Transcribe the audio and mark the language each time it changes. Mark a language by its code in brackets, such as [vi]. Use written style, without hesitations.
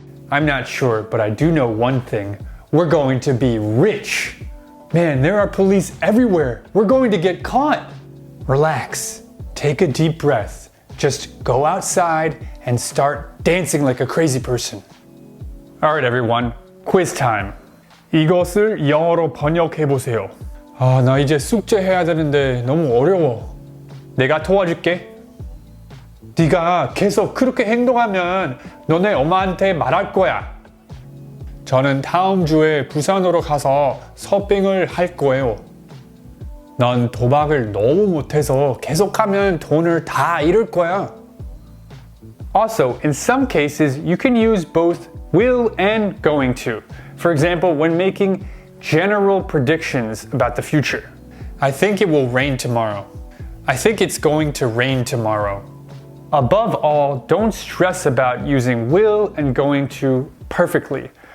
[en] I'm not sure, but I do know one thing. We're going to be rich. Man, there are police everywhere. We're going to get caught. Relax. Take a deep breath. Just go outside and start dancing like a crazy person. Alright everyone, quiz time. [ko] 이것을 영어로 번역해보세요. 나 이제 숙제해야 되는데 너무 어려워. 내가 도와줄게. 네가 계속 그렇게 행동하면 너네 엄마한테 말할 거야. 저는 다음 주에 부산으로 가서 서빙을 할 거예요. 넌 도박을 너무 못해서 계속하면 돈을 다 잃을 거야. [en] Also, in some cases, you can use both will and going to. For example, when making general predictions about the future. I think it will rain tomorrow. I think it's going to rain tomorrow. Above all, don't stress about using will and going to perfectly.